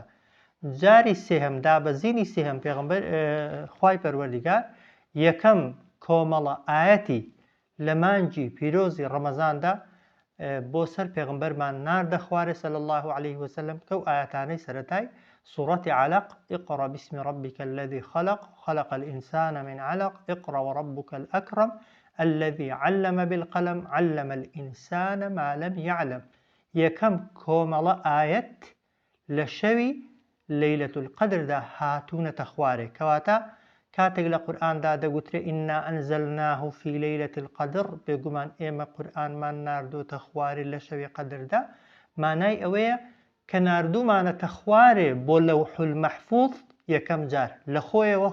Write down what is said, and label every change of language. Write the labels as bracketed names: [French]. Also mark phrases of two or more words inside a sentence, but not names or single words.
[Central Kurdish] جاری سێهەم دابەزینی سێهەم پێغمبەر خوای پەروەردیگار یەکەم کۆمەڵە ئاەتی لە مانگی پیرۆزی ڕەمەزاندا بۆ سەر پێغمبەرمان ناردە خوارێ [Arabic] صلی الله عليه وسلم، [Central Kurdish] کە ئەو ئاەتانەی سەرەتای سوورەتی علق [Arabic] اقرأ باسم ربك الذي خلق خلق الإنسان من علق اقرأ وربك الأكرم الذي علم بالقلم علم الإنسان ما لم يعلم. [Central Kurdish] یەکەم کۆمەڵە ئاەت لە شەوی [Arabic] لەیلەة القەدردا [Central Kurdish] هاتوونەتە خوارێ، کەواتە کاتێک لە قورئاندا دەگوترێ [Arabic] ئینا ئەنزەلناه فی لەیلەة القەدر، [Central Kurdish] بێگومان ئێمە قورئانمان ناردۆتە خوارێ لە شەوی قەدردا، مانای ئەوەیە کە ناردوومانەتە خوارێ بۆ [Arabic] لەوح المەحفوظ [Central Kurdish] یەکەم جار لە خۆیەوە.